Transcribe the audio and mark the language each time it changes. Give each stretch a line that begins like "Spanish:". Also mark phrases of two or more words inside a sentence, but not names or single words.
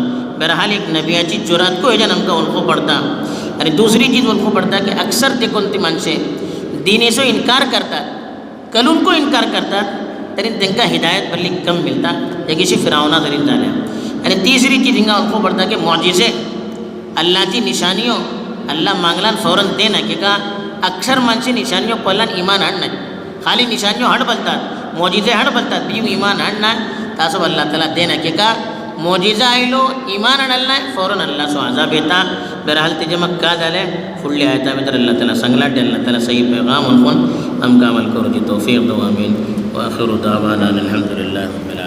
Konkani: बहरहाल एक नबियाची जुरात हेच्यान आमकां वळखूंक पडटा आनी दुसरी चीज वळखूंक पडटा की अक्सर ते कोणती माणसे दिनेचो इन्कार करतात कलुनको इन्कार करतात तरी तांकां हिदायत बरी कम मिळता एक फिरावना तरी जाल्या आनी तिसरी चीज हिंगा वळखूंक पडटा की मोजिजे अल्लाची निशानियो अल्लाह मागलान फौरन देना किका अक्सर मानसी निशानियो पडल्यान इमान हाडनात खाली निशानियो हाड बोलतात मोजिजे हाड बोलतात बीज इमान हाडना तासो अल्लाह ताला देना किका मोजिजा आयलो इमान हाडला फौरन अल्लाचो अजाब येता बहरहाल तेजे म्हाका का जालें फुडल्या आयता भितर अल्लाह ताला सांगला अल्लाह ताला सही पैगाम वळखून आमकां अमल करूची तौफीक दो आमीन
Arabic: وآخر دعوانا الحمد لله.